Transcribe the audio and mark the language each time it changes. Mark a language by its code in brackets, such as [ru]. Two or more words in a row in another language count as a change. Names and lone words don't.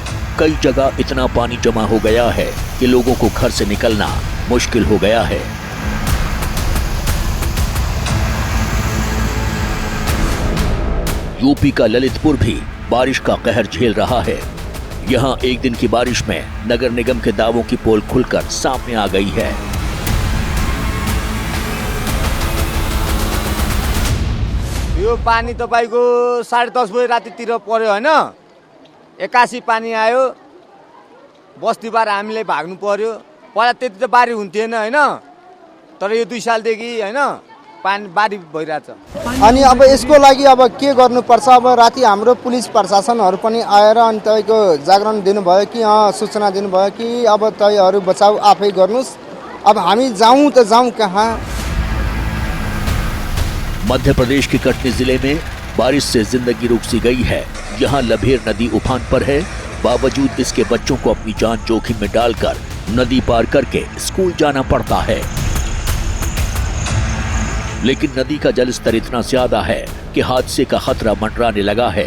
[hi] कई जगह इतना पानी जमा हो गया है कि लोगों को घर से निकलना मुश्किल हो गया है। यूपी का ललितपुर भी बारिश का कहर झेल रहा है। यहाँ एक दिन की बारिश में नगर निगम के दावों की पोल खुलकर सामने आ गई है। [ne] यो पानी तपाईको 10:30 बजे रातितिर पर्यो हैन, 81 पानी आयो, बस्तीबाट हामीले भाग्नु पर्यो। पहिला त्यति त बारी हुन्थेन हैन, तर यो 2 सालदेखि हैन पानी बारी भइरहेछ। अनि अब यसको लागि अब के गर्नुपर्छ, अब राति हाम्रो पुलिस प्रशासनहरू पनि आएर अनि तपाईको जागरण दिनुभयो कि सूचना दिनुभयो कि अब तपाईहरु बचाउ आफै गर्नुस्। अब हामी जाउँ त जाउँ कहाँ। [hi] मध्य प्रदेश के कटनी जिले में बारिश से जिंदगी रुक सी गई है। यहाँ लभेर नदी उफान पर है, बावजूद इसके बच्चों को अपनी जान जोखिम में डालकर नदी पार करके स्कूल जाना पड़ता है। लेकिन नदी का जलस्तर इतना ज्यादा है कि हादसे का खतरा मंडराने लगा है।